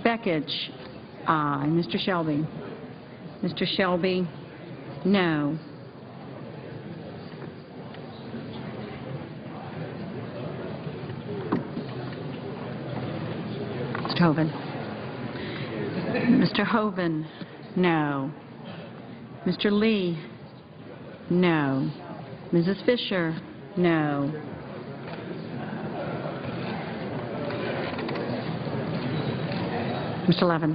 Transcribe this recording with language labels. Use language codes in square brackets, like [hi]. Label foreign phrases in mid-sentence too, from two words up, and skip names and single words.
[en] Beckich, aye. Mr. Shelby. Mr. Shelby, no. Mr. Hoven. Mr. Hoven, no. Mr. Lee, no. Mrs. Fisher, no. Mr. Levin.